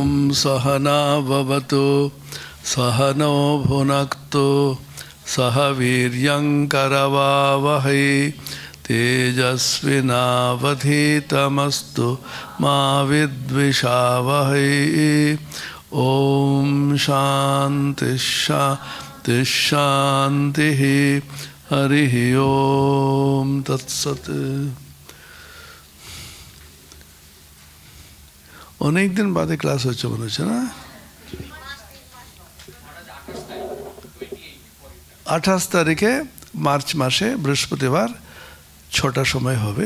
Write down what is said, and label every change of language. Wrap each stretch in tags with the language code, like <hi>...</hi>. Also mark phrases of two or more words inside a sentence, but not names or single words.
<sa>सहना भवतु सहनो भुनक्तु सह वीर्यंकरवावहै तेजस्विनावधीतमस्तु मा विद्विषावहै। ओम शांति शांति शांति। हरि ओम तत्सत्।</sa> <bn>অনেক দিন বাদে ক্লাস হচ্ছে মনে হচ্ছে না? 28 তারিখে মার্চ মাসে বৃহস্পতিবার 6টার সময় হবে।</bn>